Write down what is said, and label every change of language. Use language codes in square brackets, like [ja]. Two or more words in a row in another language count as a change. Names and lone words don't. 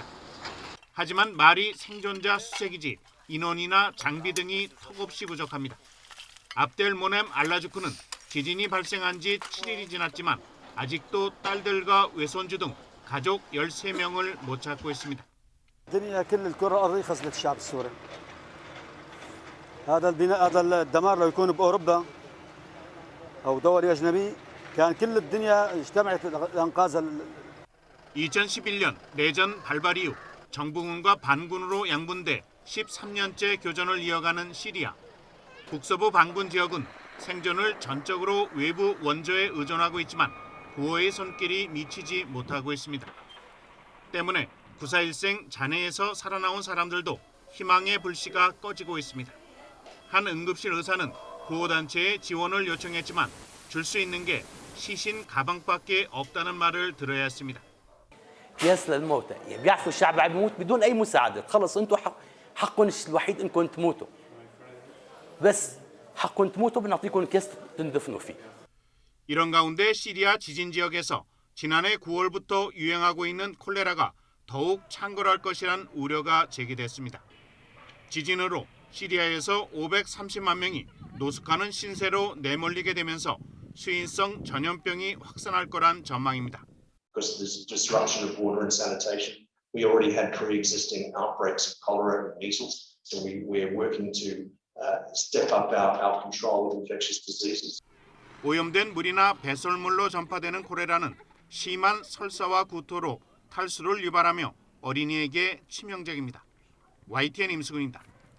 [ko] 하지만 말이 생존자 수색이지 인원이나 장비 등이 턱없이 부족합니다. 압델 모넴 알라주크는 지진이 발생한 지 7일이 지났지만 아직도 딸들과 외손주 등 가족 13명을 못 찾고 있습니다. [ar] الدنيا كل الكرة الأرضية خسرت الشعب السوري. هذا البناء هذا الدمار لو يكون بأوروبا أو دول أجنبي كان كل الدنيا اجتمعت لإنقاذ [ko] 2011년 내전 발발 이후 정부군과 반군으로 양분돼 13년째 교전을 이어가는 시리아. 북서부 반군 지역은 생존을 전적으로 외부 원조에 의존하고 있지만 구호의 손길이 미치지 못하고 있습니다. 때문에 9.4일생 잔해에서 살아나온 사람들도 희망의 불씨가 꺼지고 있습니다. 한 응급실 의사는 구호단체에 지원을 요청했지만 줄 수 있는 게 시신 가방밖에 없다는 말을 들어야 했습니다. [ar] قياس للموتى يعني بيعرفوا الشعب عم يموت بدون اي مساعده خلص انتم حقكم الوحيد انكم تموتوا بس حقكم تموتوا بنعطيكم كيس تندفنوا فيه. [ko] 이런 가운데 시리아 지진 지역에서 지난해 9월부터 유행하고 있는 콜레라가 더욱 창궐할 것이란 우려가 제기됐습니다. 지진으로 시리아에서 530만 명이 노숙하는 신세로 내몰리게 되면서 수인성 전염병이 확산할 거란 전망입니다. [en] Because of this disruption of water and sanitation, we already had pre-existing outbreaks of cholera and measles, so we're working to step up our control of infectious diseases. [ko] 오염된 물이나 배설물로 전파되는 콜레라는 심한 설사와 구토로 탈수를 유발하며 어린이에게 치명적입니다. YTN 임수근입니다.